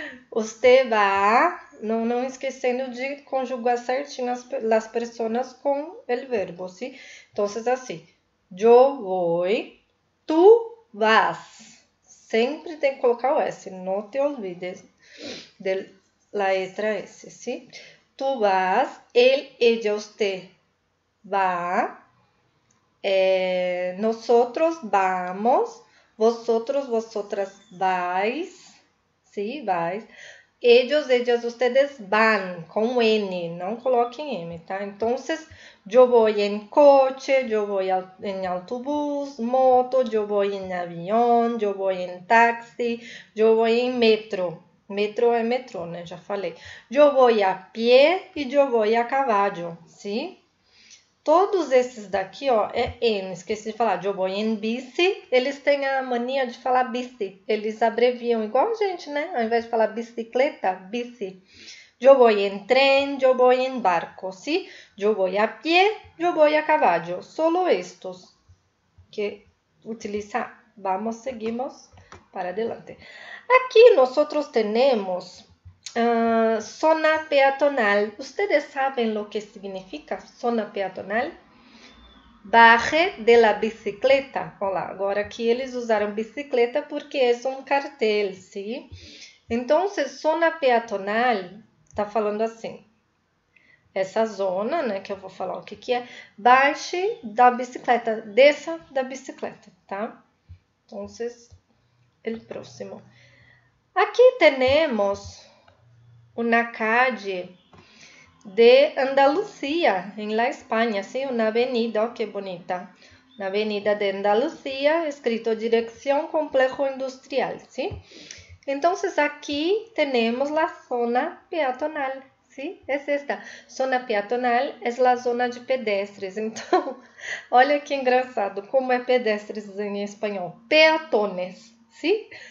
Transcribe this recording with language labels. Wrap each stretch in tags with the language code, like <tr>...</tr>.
<es>Usted va,</es> <pt>não esquecendo de conjugar certinho as personas com el verbo, ¿sí?</pt> <es>Entonces, assim, yo voy, tú vas.</es> <pt>Sempre tem que colocar o S, não</pt> <es>te olvides de la letra S,</es> <pt>¿sí?</pt> <es>Tú vas, él, ella, usted va, nosotros vamos, vosotros, vosotras vais, ¿sí? Vais.</es> <pt>Ellos, ellas, ustedes van, com N, não coloquem M, tá? Então, eu vou em coche, eu vou em autobús, moto, eu vou em avião, eu vou em táxi, eu vou em metro. Metro é metrô, né? Já falei. Eu vou a pé e eu vou a cavalo, sim? Todos esses daqui, ó, é N. Esqueci de falar. Eu vou em bici. Eles têm a mania de falar bici. Eles abreviam igual a gente, né? Ao invés de falar bicicleta, bici. Eu vou em trem, eu vou em barco, ¿sí? Eu vou a pé, eu vou a caballo.</pt> <es>Solo estos que utilizar. Vamos, seguimos para adelante. Aqui nosotros tenemos zona peatonal. ¿Ustedes saben lo que significa zona peatonal? Baje de la bicicleta.</es> <pt>Olha lá, agora aqui eles usaram bicicleta porque é um cartel, sim? Então, zona peatonal tá falando assim. Essa zona, né, que eu vou falar o que é, baixe da bicicleta, desça da bicicleta, tá? Então, o próximo.</pt> <es>Aqui temos una calle de Andalucía, en la España, ¿sí? Una avenida, oh, qué bonita. Una avenida de Andalucía, escrito dirección complejo industrial, ¿sí? Entonces, aquí tenemos la zona peatonal, ¿sí? Es esta. Zona peatonal es la zona de pedestres.</es> <pt>Então, olha que engraçado, como é pedestres em espanhol.</pt> <es>Peatones,</es> <pt>¿sí?</pt>